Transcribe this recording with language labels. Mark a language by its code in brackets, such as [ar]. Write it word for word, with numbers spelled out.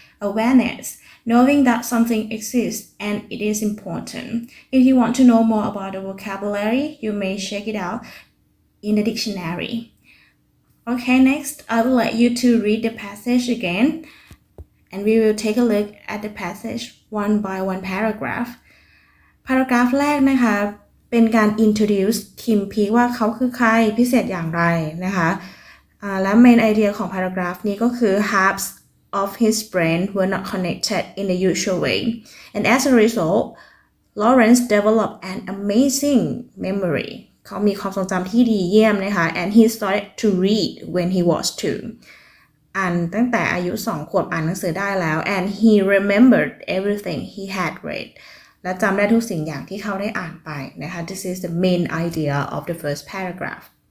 [en] Awareness, knowing that something exists and it is important. If you want to know more about the vocabulary, you may check it out in the dictionary. Okay, next, I would like you to read the passage again. And we will take a look at the passage one by one paragraph. [th] Paragraph แรกนะคะเป็นการ introduce คิมพีว่าเขาคือใครพิเศษอย่างไรนะคะและ main idea ของ paragraph นี้ก็คือ [en] halves of his brain were not connected in the usual way. And as a result, Lawrence developed an amazing memory. [th] เขามีความทรงจำที่ดีเยี่ยมนะคะ [en] and he started to read when he was two. [th] อ่านตั้งแต่อายุสองขวบอ่านหนังสือได้แล้ว [en] and he remembered everything he had read [th] และจำได้ทุกสิ่งอย่างที่เขาได้อ่านไปนะคะ [en] This is the main idea of the first paragraph